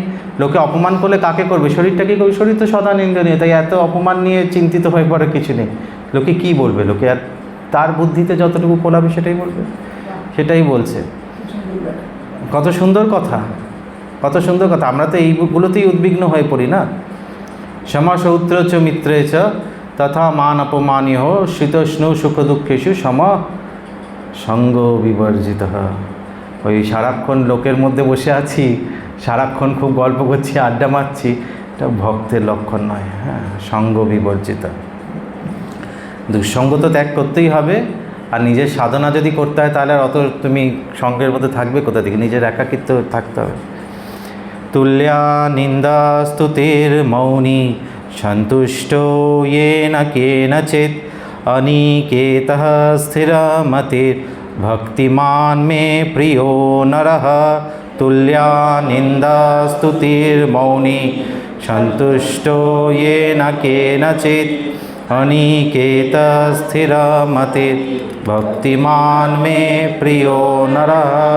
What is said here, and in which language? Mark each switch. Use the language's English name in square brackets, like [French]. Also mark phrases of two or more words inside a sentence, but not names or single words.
[Bangla] লোকে অপমান করলে কাকে করবে? শরীরটাকেই করবে। শরীর তো সদা নিন্দনীয়, তাই এত অপমান নিয়ে চিন্তিত হয়ে পড়ে কিছু নেই। লোকে কি বলবে? লোকে আর তার বুদ্ধিতে যতটুকু ফোলাবে সেটাই বলবে, সেটাই বলছে। কত সুন্দর কথা, কত সুন্দর কথা। আমরা তো এইগুলোতেই উদ্বিগ্ন হয়ে পড়ি না। [Sanskrit] সমসৌত্র চ মিত্রে চ তথা মান অপমানীয় শীতোষ্ণ সুখ দুঃখেষু সম সঙ্গ বিবর্জিত। [Bangla] ওই সারাক্ষণ লোকের মধ্যে বসে আছি, সারাক্ষণ খুব গল্প করছি, আড্ডা মারছি, এটা ভক্তের লক্ষণ নয়। হ্যাঁ, সঙ্গ বিবর্জিত। দুঃসঙ্গ তো ত্যাগ করতেই হবে। আর নিজের সাধনা যদি করতে হয় তাহলে আর অত তুমি সঙ্গের মধ্যে থাকবে কোথা থেকে? নিজের একাকিত্ব থাকতে হবে। [Sanskrit] তুল্যা নিন্দা স্তুতির মৌনি সন্তুষ্ট येन केनचित् अनिकेतः स्थिरमतिर् भक्तिमान् मे प्रियो नरः। तुल्या निन्दा स्तुतिर्मौनी सन्तुष्टो येन केनचित् अनिकेतः स्थिरमतिर् भक्तिमान् मे प्रियो नरः।